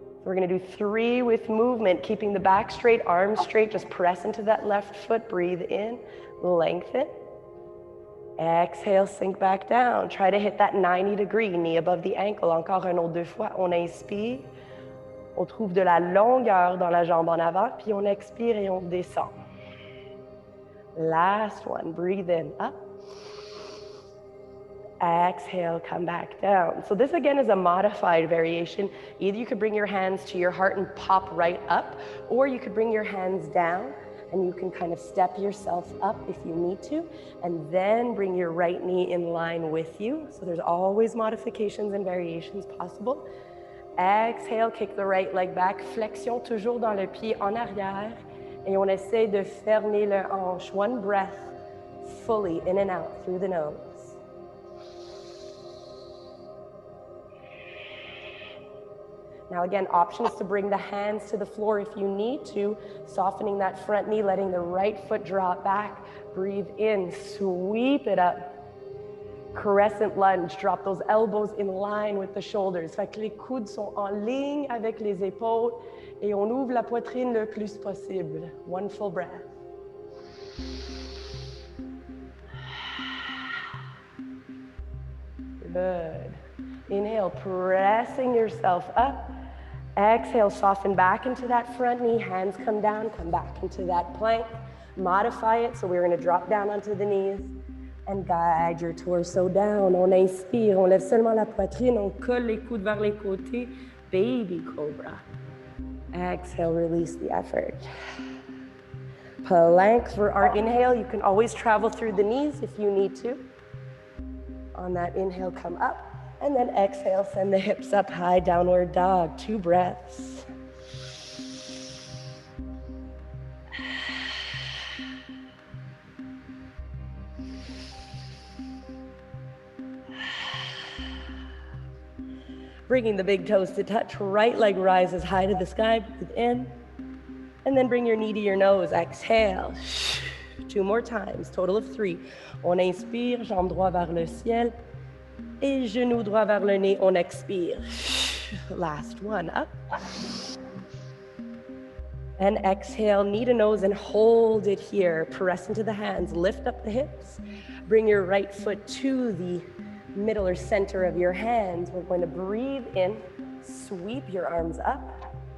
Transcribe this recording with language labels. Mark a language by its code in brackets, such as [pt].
[en] We're gonna do 3 with movement, keeping the back straight, arms straight, just press into that left foot, breathe in, lengthen. Exhale, sink back down. Try to hit that 90-degree, knee above the ankle. [fr] Encore un autre 2 fois. On inspire, on trouve de la longueur dans la jambe en avant, puis on expire et on descend. [en] Last one, breathe in, up. Exhale, come back down. So this again is a modified variation. Either you could bring your hands to your heart and pop right up, or you could bring your hands down and you can kind of step yourself up if you need to, and then bring your right knee in line with you. So there's always modifications and variations possible. Exhale, kick the right leg back, [fr] flexion toujours dans le pied en arrière, et on essaie de fermer le hanche. [en] One breath, fully in and out through the nose. Now again, options to bring the hands to the floor if you need to, softening that front knee, letting the right foot drop back. Breathe in, sweep it up. Crescent lunge, drop those elbows in line with the shoulders. [fr] Fait que les coudes sont en ligne avec les épaules et on ouvre la poitrine le plus possible. [en] One full breath. Good. Inhale, pressing yourself up. Exhale, soften back into that front knee. Hands come down, come back into that plank. Modify it, so we're going to drop down onto the knees and guide your torso down. [fr] On inspire, on lève seulement la poitrine, on colle les coudes vers les côtés. [en] Baby cobra. Exhale, release the effort. Plank for our inhale. You can always travel through the knees if you need to. On that inhale, come up. And then exhale, send the hips up high, downward dog. 2 breaths. Bringing the big toes to touch, right leg rises high to the sky, breathe in. And then bring your knee to your nose, exhale. 2 more times, total of 3. [fr] On inspire, jambe droite vers le ciel. Et genou droit vers le nez, on expire. [en] Last one, up. And exhale, knee to nose and hold it here. Press into the hands, lift up the hips. Bring your right foot to the middle or center of your hands. We're going to breathe in, sweep your arms up.